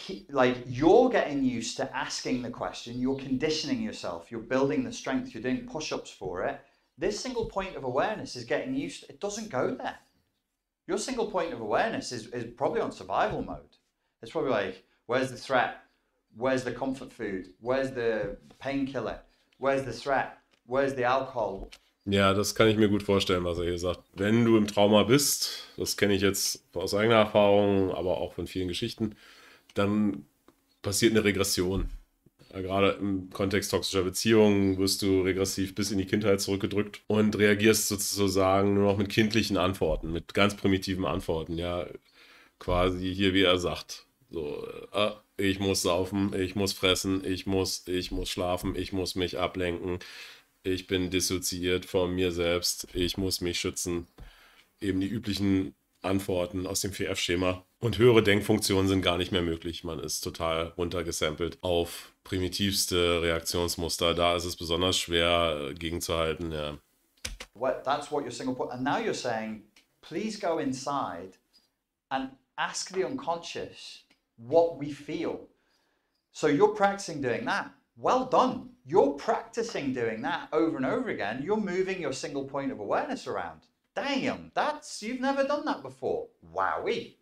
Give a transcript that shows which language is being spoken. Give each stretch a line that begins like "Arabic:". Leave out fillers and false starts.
English: Like, you're getting used to asking the question, you're conditioning yourself, you're building the strength, you're doing push-ups for it. This single point of awareness is getting used to, it doesn't go there. Your single point of awareness is probably on survival mode. It's probably like, where's the threat? Where's the comfort food? Where's the painkiller? Where's the threat? Where's the alcohol?
German: Ja, das kann ich mir gut vorstellen, was er hier sagt. Wenn du im Trauma bist, das kenne ich jetzt aus eigener Erfahrung, aber auch von vielen Geschichten, dann passiert eine Regression. Ja, gerade im Kontext toxischer Beziehungen wirst du regressiv bis in die Kindheit zurückgedrückt und reagierst sozusagen nur noch mit kindlichen Antworten, mit ganz primitiven Antworten. Ja, quasi hier, wie er sagt. So, ich muss saufen, ich muss fressen, ich muss schlafen, ich muss mich ablenken, ich bin dissoziiert von mir selbst, ich muss mich schützen. Eben die üblichen Antworten aus dem 4F-Schema. Und höhere Denkfunktionen sind gar nicht mehr möglich. Man ist total runtergesampelt auf primitivste Reaktionsmuster. Da ist es besonders schwer gegenzuhalten. Ja.
English: That's what your single point. And now you're saying, please go inside and ask the unconscious what we feel. So you're practicing doing that. Well done. You're practicing doing that over and over again. You're moving your single point of awareness around. Damn, you've never done that before. Wowee.